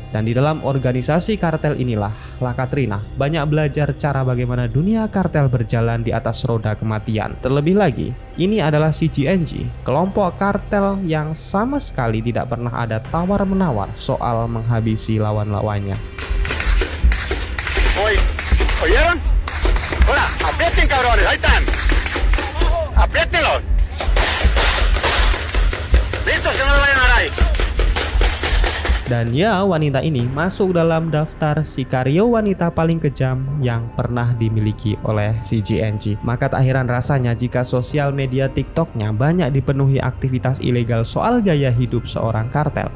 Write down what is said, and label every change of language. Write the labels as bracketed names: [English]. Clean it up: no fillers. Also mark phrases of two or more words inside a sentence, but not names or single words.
[Indonesian] Dan di dalam organisasi kartel inilah La Katrina banyak belajar cara bagaimana dunia kartel berjalan di atas roda kematian. Terlebih lagi, ini adalah CGNG, kelompok kartel yang sama sekali tidak pernah ada tawar-menawar soal menghabisi lawan-lawannya. [Spanish] ¿Oyeron? Hola, aprieten cabrones, ahí están. Apriétenlos. Listos, que no lo vayan a dar ahí. [Indonesian] Dan ya, wanita ini masuk dalam daftar sikario wanita paling kejam yang pernah dimiliki oleh CGNG. Maka tak heran rasanya jika sosial media TikToknya banyak dipenuhi aktivitas ilegal soal gaya hidup seorang kartel.